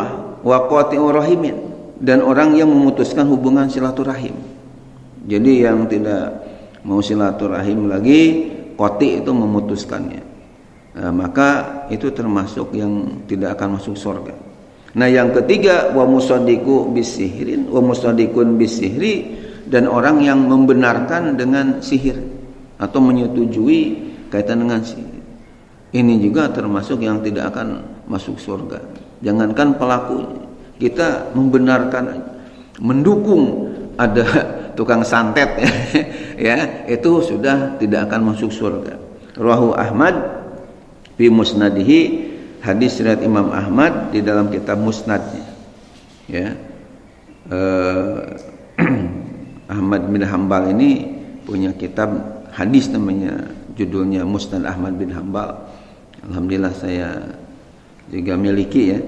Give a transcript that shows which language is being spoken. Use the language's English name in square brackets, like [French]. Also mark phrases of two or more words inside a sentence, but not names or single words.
[Arabic] وقاطع الرحم, [Indonesian] dan orang yang memutuskan hubungan silaturahim. Jadi yang tidak mau silaturahim lagi, qati' itu memutuskannya. Nah, maka itu termasuk yang tidak akan masuk surga. Nah, yang ketiga, [Arabic] ومصدق بسحر ومصدق بالسحر, [Indonesian] dan orang yang membenarkan dengan sihir atau menyetujui kaitan dengan sihir. Ini juga termasuk yang tidak akan masuk surga. Jangankan pelakunya, kita membenarkan, mendukung ada tukang santet, ya, itu sudah tidak akan masuk surga. [Arabic] رواه أحمد في مسنده, [Indonesian] hadis riwayat Imam Ahmad di dalam kitab musnadnya, ya. Ahmad bin Hambal ini punya kitab hadis namanya, judulnya Musnad Ahmad bin Hambal. Alhamdulillah saya juga miliki, ya.